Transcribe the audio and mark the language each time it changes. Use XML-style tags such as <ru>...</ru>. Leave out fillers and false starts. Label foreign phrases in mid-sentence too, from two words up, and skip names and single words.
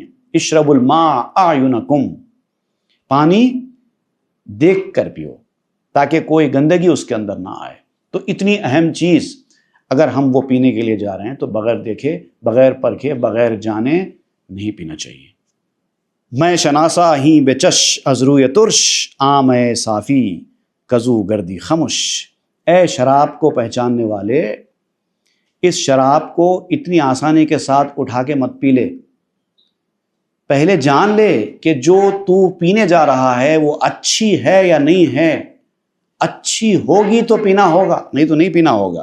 <ar>اشرب الماء اعینکم،</ar> <ur>پانی دیکھ کر پیو تاکہ کوئی گندگی اس کے اندر نہ آئے. تو اتنی اہم چیز اگر ہم وہ پینے کے لیے جا رہے ہیں تو بغیر دیکھے، بغیر پرکھے، بغیر جانے نہیں پینا چاہیے.</ur> <fa>میں شناسا ہی بے چش از روی ترش آم صافی کزو گردی خمش.</fa> <ur>اے شراب کو پہچاننے والے، اس شراب کو اتنی آسانی کے ساتھ اٹھا کے مت پی لے. پہلے جان لے کہ جو تو پینے جا رہا ہے وہ اچھی ہے یا نہیں ہے. اچھی ہوگی تو پینا ہوگا، نہیں تو نہیں پینا ہوگا.</ur>